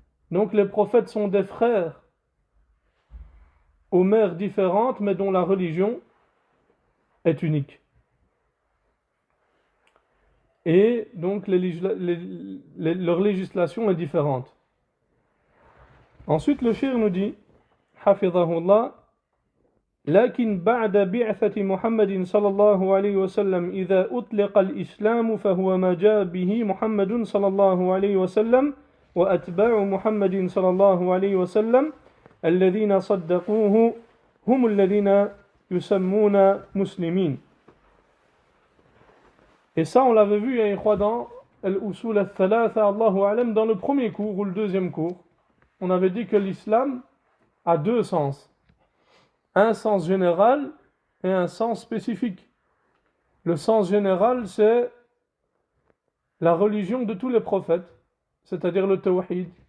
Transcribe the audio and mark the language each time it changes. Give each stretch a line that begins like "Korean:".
French: Donc les prophètes sont des frères aux mères différentes, mais dont la religion est unique. Et donc leur législation est différente. Ensuite le cheikh nous dit hafidhahullah
Arabic: لكن بعد بعثة محمد صلى الله عليه وسلم إذا أطلق الإسلام فهو ما جاء به محمد صلى الله عليه وسلم وأتباع محمد صلى الله عليه وسلم الذين صدقوه هم الذين يسمون مسلمين.
French: Et ça on l'avait vu à Ikhwa dans Al-Usul al-Thalatha, Allahu A'lam, dans le premier cours ou le deuxième cours. On avait dit que l'islam a deux sens. Un sens général et un sens spécifique. Le sens général, c'est la religion de tous les prophètes, c'est-à-dire le tawhid.